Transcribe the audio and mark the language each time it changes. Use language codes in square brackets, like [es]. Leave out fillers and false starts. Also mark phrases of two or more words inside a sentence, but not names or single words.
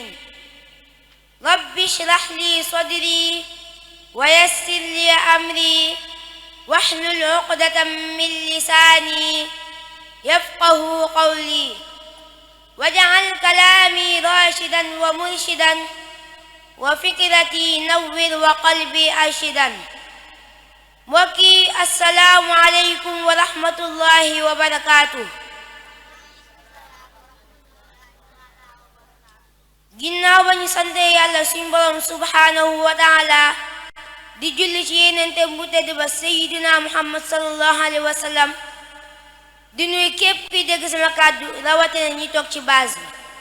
[ar] رب اشرح لي صدري ويسر لي أمري واحلل عقدة من لساني يفقه قولي واجعل كلامي راشدا ومرشدا وفكرتي نور وقلبي أرشدا. mbokki السلام عليكم ورحمة الله وبركاته. [wo] ginnaaw ba ñu sante yàlla suñ boroom [ar] سبحانه وتعالى [wo] di julli ci yenente bu tedd ba sayyidina muhammad [ar] صلى الله عليه وسلم, [wo] di nuyu képp kuy dégg sama kàddu rawatina ñi toog ci base bi.